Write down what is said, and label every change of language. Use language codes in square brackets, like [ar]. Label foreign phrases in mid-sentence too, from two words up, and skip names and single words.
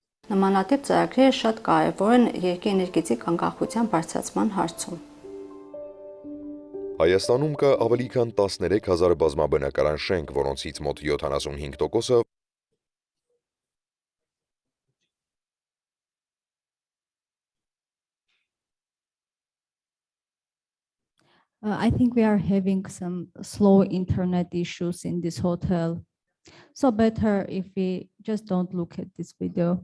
[hy] Նմանատիպ ծրագրերը շատ կարևոր են երկրի էներգետիկ անկախության բարձրացման հարցում։ Հայաստանում կա ավելի քան 13,000 բազմաբնակարան շենք, որոնցից մոտ 75%-ը [en] I think we are having some slow internet issues in this hotel. So better if we just don't look at this video.